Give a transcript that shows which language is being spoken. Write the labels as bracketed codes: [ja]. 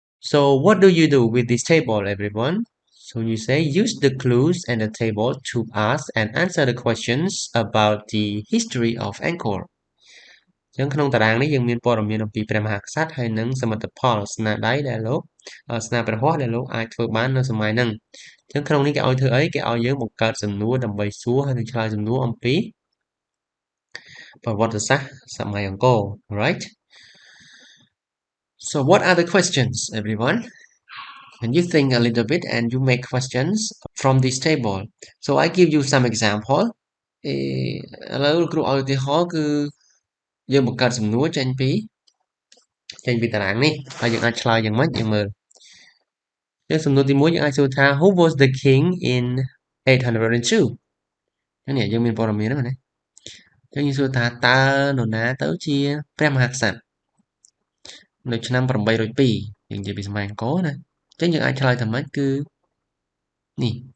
[en] so what do you do with this table everyone So you say use the clues and the table to ask and answer the questions about the history of Angkor [km] អញ្ចឹងក្នុងតារាងនេះយើងមានព័ត៌មានអំពីព្រះមហាក្សត្រហើយនិងសមិទ្ធផលស្នាដៃដែលលោកស្នាព្រះហស្ថដែលលោកអាចធ្វើបាននៅសម័យហ្នឹងអញ្ចឹងក្នុងនេះគេឲ្យធ្វើអីគេឲ្យយើងបង្កើតសំណួរដើម្បីសួរហើយនឹងឆ្លើយសំណួរអំពីប្រវត្តិសាស្ត្រសម័យអង្គរ right [en] So what are the questions, everyone? And you think a little bit and you make questions from this table. So I give you some example. [km] ឥឡូវគ្រូឲ្យឧទាហរណ៍គឺយើងបង្កើតសំណួរចេញពីតារាងនេះហើយយើងអាចឆ្លើយយ៉ាងម៉េចយើងមើលយើងសំណួរទី1យើងអាចសួរថា [en] Who was the king in 802 [km] នេះយើងមានព័ត៌មានហ្នឹងណាយើងសួរថាតើនរណាទៅជាព្រះមហាក្សត្រនៅឆ្នាំ802យើងនិយាយពីសម័យអង្គរណាអញ្ចឹងយើងអាចឆ្លើយថាម៉េចគឺនេះ